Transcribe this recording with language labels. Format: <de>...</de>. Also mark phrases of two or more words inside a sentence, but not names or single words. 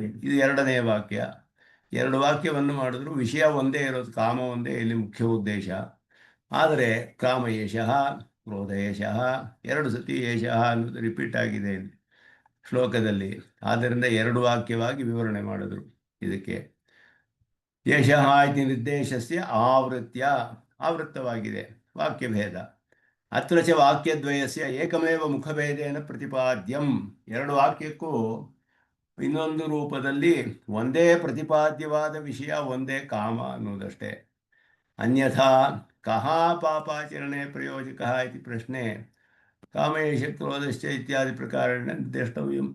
<kn>ಇದು ಎರಡನೇ ವಾಕ್ಯ. ಎರಡು ವಾಕ್ಯವನ್ನು ಮಾಡಿದ್ರು. ವಿಷಯ ಒಂದೇ ಇರೋದು, ಕಾಮ ಒಂದೇ ಇಲ್ಲಿ ಮುಖ್ಯ ಉದ್ದೇಶ. ಆದರೆ</kn> <sa>ಕಾಮ ಏಷಃ, ಕ್ರೋಧ ಏಷಃ,</sa> <kn>ಎರಡು ಸತಿ ಏಷಃ ಅನ್ನೋದು ರಿಪೀಟ್ ಆಗಿದೆ ಇಲ್ಲಿ ಶ್ಲೋಕದಲ್ಲಿ. ಆದ್ದರಿಂದ ಎರಡು ವಾಕ್ಯವಾಗಿ ವಿವರಣೆ ಮಾಡಿದ್ರು ಇದಕ್ಕೆ.</kn> <sa>ಏಷಃ ಇತಿ ನಿರ್ದೇಶಸ್ಯ ಆವೃತ್ತವಾಗಿದೆ ವಾಕ್ಯಭೇದ. ಅತ್ರ ಚ ವಾಕ್ಯದ್ವಯಸ್ಯ ಏಕಮೇವ ಮುಖಭೇದೇನ ಪ್ರತಿಪಾದ್ಯಂ.</sa> <kn>ಎರಡು ವಾಕ್ಯಕ್ಕೂ ಇನ್ನೊಂದು ರೂಪದಲ್ಲಿ ಒಂದೇ ಪ್ರತಿಪಾದ್ಯವಾದ ವಿಷಯ, ಒಂದೇ ಕಾಮ ಅನ್ನೋದಷ್ಟೇ.</kn> <sa>ಅನ್ಯಥಾ ಕಹ ಪಾಪಾಚರಣೆ ಪ್ರಯೋಜಕ ಇತಿ ಪ್ರಶ್ನೆ ಕಾಮೇಶ ಕ್ರೋಧಶ್ಚ ಇತ್ಯಾದಿ ಪ್ರಕಾರೇಣ ನಿರ್ದೇಷ್ಟವ್ಯಂ.</sa>